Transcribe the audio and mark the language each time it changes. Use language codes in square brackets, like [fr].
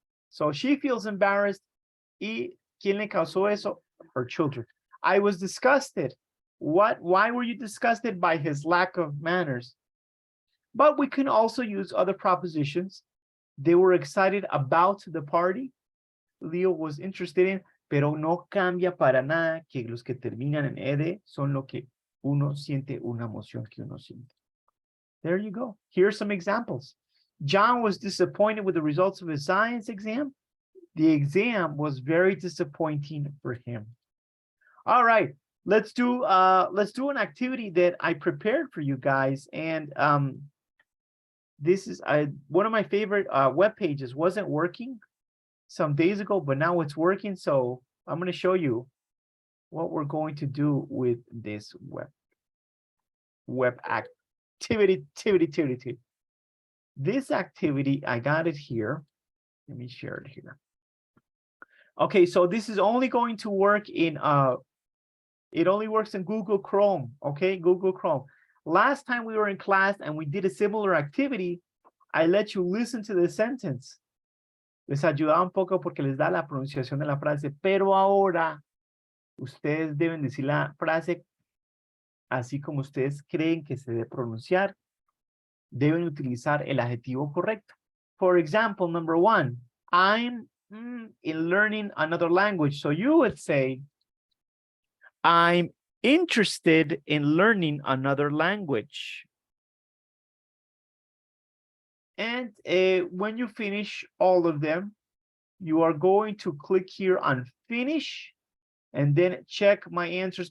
[en] So she feels embarrassed. [es] ¿Y quién le causó eso? [en] Her children. I was disgusted. Why were you disgusted? By his lack of manners. But we can also use other propositions. They were excited about the party. Leo was interested in, [es] pero no cambia para nada que los que terminan en ed son lo que uno siente, una emoción que uno siente. [en] There you go. Here are some examples. John was disappointed with the results of his science exam. The exam was very disappointing for him. All right, let's do an activity that I prepared for you guys, and this is one of my favorite web pages. Wasn't working some days ago, but now it's working. So I'm going to show you what we're going to do with this web activity. This activity, I got it here. Let me share it here. Okay, so this is only going to work in it only works in Google Chrome. Okay, Google Chrome. Last time we were in class and we did a similar activity, I let you listen to the sentence. [es] Les ayudaba un poco porque les da la pronunciación de la frase, pero ahora ustedes deben decir la frase así como ustedes creen que se debe pronunciar. Deben utilizar el adjetivo correcto. [en] For example, number 1, I'm in learning another language. So you would say, I'm interested in learning another language. And when you finish all of them, you are going to click here on finish and then check my answers.